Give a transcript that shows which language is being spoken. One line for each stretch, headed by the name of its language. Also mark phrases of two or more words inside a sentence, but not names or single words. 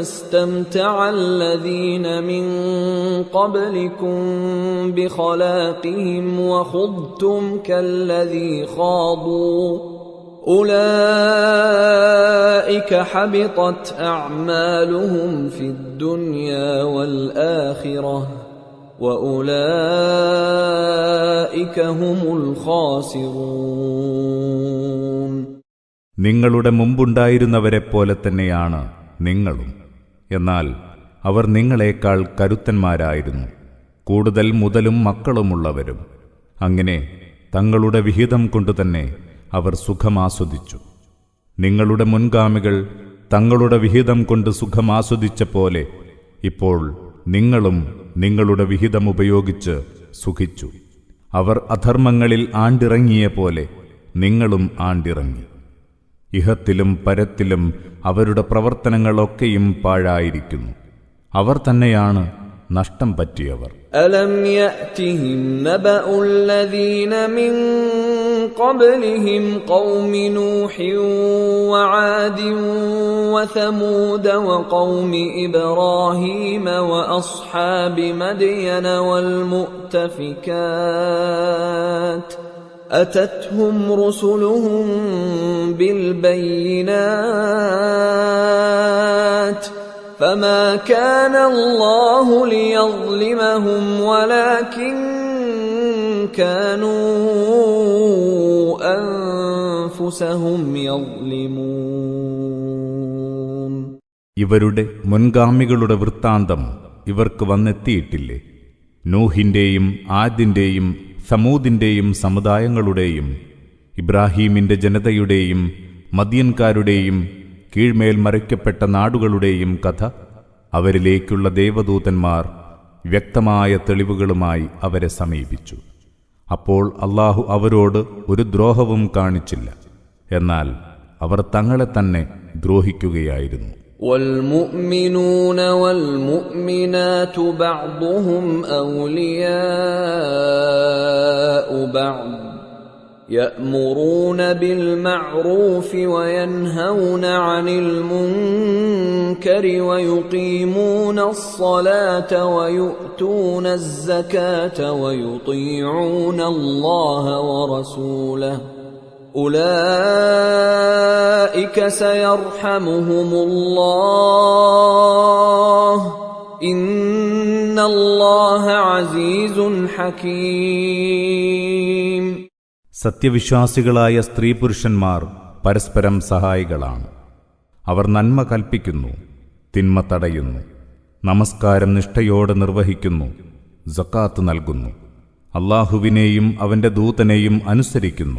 Arabic: استمتع الذين من قبلكم بخلاقهم وخضتم كالذي خاضوا أولئك أولئك حبطت أعمالهم في الدنيا والآخرة وأولئك هم الخاسرون.
Malayalam: നിങ്ങളുടെ മുമ്പുണ്ടായിരുന്നവരെപ്പോലെ തന്നെയാണ് നിങ്ങളും. എന്നാൽ അവർ നിങ്ങളെക്കാൾ കരുത്തന്മാരായിരുന്നു, കൂടുതൽ മുതലും മക്കളുമുള്ളവരും. അങ്ങനെ തങ്ങളുടെ വിഹിതം കൊണ്ടുതന്നെ അവർ സുഖമാസ്വദിച്ചു. നിങ്ങളുടെ മുൻഗാമികൾ തങ്ങളുടെ വിഹിതം കൊണ്ട് സുഖമാസ്വദിച്ച പോലെ ഇപ്പോൾ നിങ്ങളും നിങ്ങളുടെ വിഹിതം ഉപയോഗിച്ച് സുഖിച്ചു. അവർ അധർമ്മങ്ങളിൽ ആണ്ടിറങ്ങിയ പോലെ നിങ്ങളും ആണ്ടിറങ്ങി. ഇഹത്തിലും പരത്തിലും അവരുടെ പ്രവർത്തനങ്ങളൊക്കെയും പാഴായിരിക്കുന്നു. അവർ തന്നെയാണ് നഷ്ടം പറ്റിയവർ.
Arabic: ألم يأتهم نبأ الذين من قبلهم قوم نوح وعاد وثمود وقوم إبراهيم وأصحاب مدين والمؤتفكات أتتهم رسلهم بالبينات فما كان الله ليظلمهم ولكن كانوا أنفسهم يظلمون.
Malayalam: ഇവരുടെ മുൻഗാമികളുടെ വൃത്താന്തം ഇവർക്ക് വന്നെത്തിയിട്ടില്ലേ? നൂഹിന്റെയും ആദിന്റെയും സമൂദിന്റെയും സമുദായങ്ങളുടെയും ഇബ്രാഹീമിന്റെ ജനതയുടെയും മദ്യൻകാരുടെയും കീഴ്മേൽ മറയ്ക്കപ്പെട്ട നാടുകളുടെയും കഥ അവരിലേക്കുള്ള ദേവദൂതന്മാർ വ്യക്തമായ തെളിവുകളുമായി അവരെ സമീപിച്ചു. അപ്പോൾ അല്ലാഹു അവരോട് ഒരു ദ്രോഹവും കാണിച്ചില്ല. എന്നാൽ അവർ തങ്ങളെ തന്നെ ദ്രോഹിക്കുകയായിരുന്നു.
Arabic: والمؤمنون والمؤمنات بعضهم أولياء بعض يأمرون بالمعروف وينهون عن المنكر ويقيمون الصلاة ويؤتون الزكاة ويطيعون الله ورسوله أولئك سيرحمهم الله إن الله عزيز حكيم.
Malayalam: സത്യവിശ്വാസികളായ സ്ത്രീ പുരുഷന്മാർ പരസ്പരം സഹായികളാണ്. അവർ നന്മ കൽപ്പിക്കുന്നു, തിന്മ തടയുന്നു, നമസ്കാരം നിഷ്ഠയോടെ നിർവഹിക്കുന്നു, സക്കാത്ത് നൽകുന്നു, അല്ലാഹുവിനെയും അവന്റെ ദൂതനെയും അനുസരിക്കുന്നു.